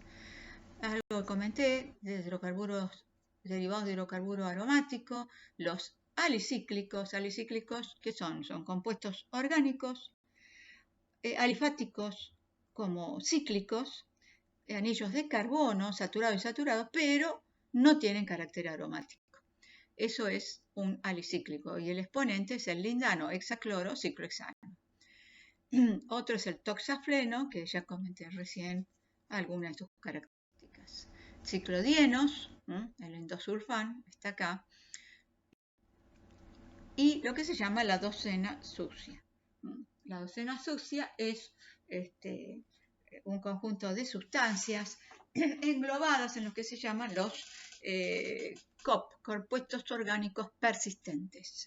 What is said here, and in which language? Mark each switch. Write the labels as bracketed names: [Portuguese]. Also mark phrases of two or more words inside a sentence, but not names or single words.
[Spanish] Algo que comenté de hidrocarburos, derivados de hidrocarburo aromático, los alicíclicos, ¿qué son? Son compuestos orgánicos, alifáticos como cíclicos, anillos de carbono, saturados y saturados, pero no tienen carácter aromático. Eso es un alicíclico y el exponente es el lindano, hexacloro, ciclohexano. Otro es el toxafleno, que ya comenté recién algunas de sus características. Ciclodienos, el endosulfán, está acá. Y lo que se llama la docena sucia. La docena sucia es un conjunto de sustancias englobadas en lo que se llaman los COP, compuestos orgánicos persistentes.